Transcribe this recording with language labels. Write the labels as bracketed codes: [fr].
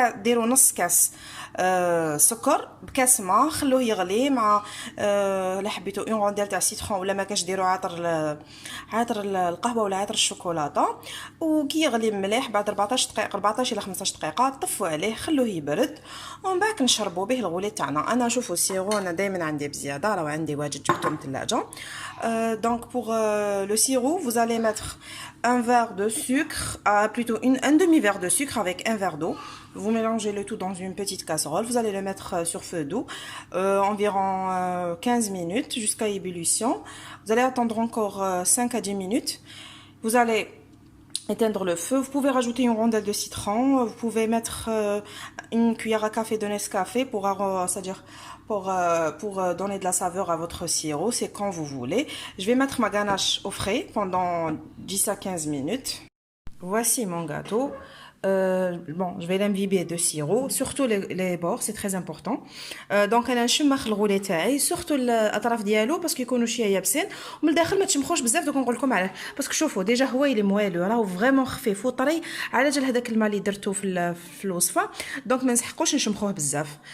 [ar] ديروا نص كاس سكر بكاس ما خلوه يغلي مع الا حبيتوا اون رونديل تاع سيترون ولا ما كاش ديروا عطر القهوه ولا عطر الشوكولاته وكي يغلي مليح بعد 14 دقيقه 14 الى 15 دقيقه طفوا عليه خلوه يبرد ومن بعد نشربوا به الغولي تاعنا. انا شوفوا السيرو انا دائما عندي بزياده راه عندي واجد جبته من الثلاجه. [fr] Donc pour le sirop, vous allez mettre un verre de sucre, plutôt un demi-verre de sucre avec un verre d'eau. Vous mélangez le tout dans une petite casserole. Vous allez le mettre sur feu doux, environ 15 minutes jusqu'à ébullition. Vous allez attendre encore 5 à 10 minutes. Vous allez éteindre le feu. Vous pouvez rajouter une rondelle de citron. Vous pouvez mettre une cuillère à café de Nescafé c'est-à-dire pour donner de la saveur à votre sirop. C'est quand vous voulez. Je vais mettre ma ganache au frais pendant 10 à 15 minutes. Voici mon gâteau. Bon, je vais l'imbiber de sirop, surtout les bords, c'est très important. [ar] Donc انا نشمخ الغولي تاعي surtout الاطراف ديالو باسكو يكونوا شويه يابسين ومن الداخل ما تشمخوش بزاف. دوك نقول لكم علاه باسكو شوفوا ديجا هو اللي موالو راهو فريمون خفيف وطري على جال هذاك الماء اللي درتو في الوصفه. دونك ما نسحقوش نشمخوه بزاف.